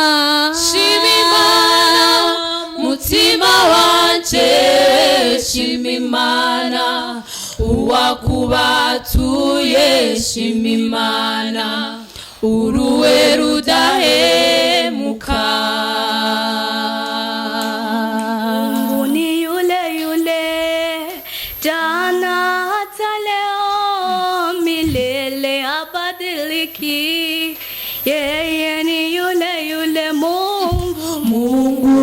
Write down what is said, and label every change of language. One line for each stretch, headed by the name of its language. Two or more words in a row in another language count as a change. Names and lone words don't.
Rundi: mutima wanje shima Imana uwakubatuye shima Imana uruwe rudahemuka
Swahili: Ni yule yule jana hata leo milele abadiliki. Yeye ni yule yule Mungu